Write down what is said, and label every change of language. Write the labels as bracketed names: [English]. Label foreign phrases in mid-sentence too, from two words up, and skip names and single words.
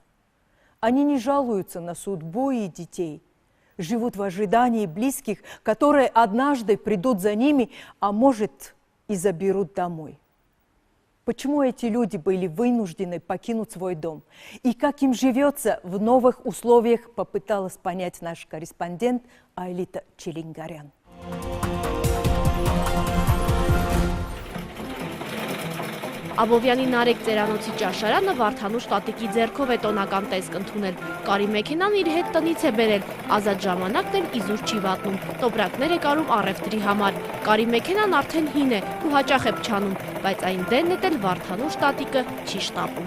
[Russian] Они не жалуются на судьбу и детей, живут в ожидании близких, которые однажды придут за ними, а может и заберут домой. Почему эти люди были вынуждены покинуть свой дом? И как им живется в новых условиях, попыталась понять наш корреспондент Айлита Челингарян. [Armenian] Աբովյանի Նարեկ ծերանոցի ճաշարանը Վարդանուշ տատիկի ձեռքով է տոնական տեսք ընդունել։ Կարի մեքենան իր հետ տնից է բերել, ազատ ժամանակն էլ իզուր չի վատնում, տոպրակներ է կարում առևտրի համար։ Կարի մեքենան արդեն հին է ու հաճախ է փչանում, բայց այն դենն էլ Վարդանուշ տատիկը չի շտապում։